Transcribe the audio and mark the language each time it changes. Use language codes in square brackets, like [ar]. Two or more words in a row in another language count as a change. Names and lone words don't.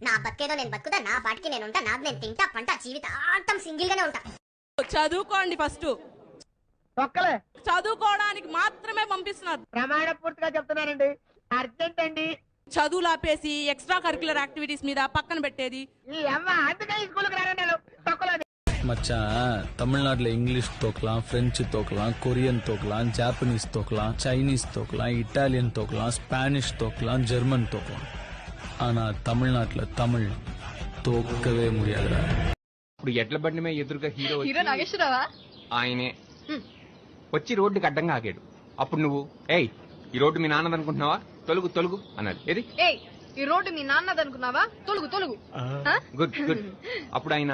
[te] నా బతికేదో నేను బతుకుతా, నా పాటికి నేను ఉంటా, నాకు నేను తింటా పంట, జీవితాంతం సింగిల్ గానే ఉంటా. చదువుకోండి ఫస్ట్. చదువుకోవడానికి మాత్రమే పంపిస్తున్నారు. ప్రమాణ పూర్తిగా చెప్తున్నానండి. అర్జెంట్ అండి. చదువులు ఆపేసి [en] extra curricular activities [te] మీద పక్కన పెట్టేది. ఈ అమ్మ అందుకే ఈ స్కూల్కి రాను. [ta] மச்சா தமிழ்நாட்டில் இங்கிலீஷ் தோக்கலாம், பிரெஞ்சு தோக்கலாம், கொரியன் தோக்கலாம், ஜாப்பனீஸ் தோக்கலாம், சைனீஸ் தோக்கலாம், இட்டாலியன் தோக்கலாம், ஸ்பானிஷ் தோக்கலாம், ஜெர்மன் தோக்கலாம். ஆனா தமிழ்நாட்டில் தமிழ் தோக்கவே முடியாதுடா. [te] ఇప్పుడు ఎడ్ల బండి మీద ఎదురుగా హీరో నాగేశ్వరరావా? ఆయనే వచ్చి రోడ్డుకి అడ్డంగా ఆగాడు. అప్పుడు నువ్వు ఏయ్ ఈ రోడ్డు మీ నాన్నదనుకుంటున్నావా, తొలుగు తొలుగు అన్నాడు. ఏది ఈ రోడ్డు మీ నాన్నదనుకున్నావా, తొలుగు తొలుగు. [en] good good. [te] అప్పుడు ఆయన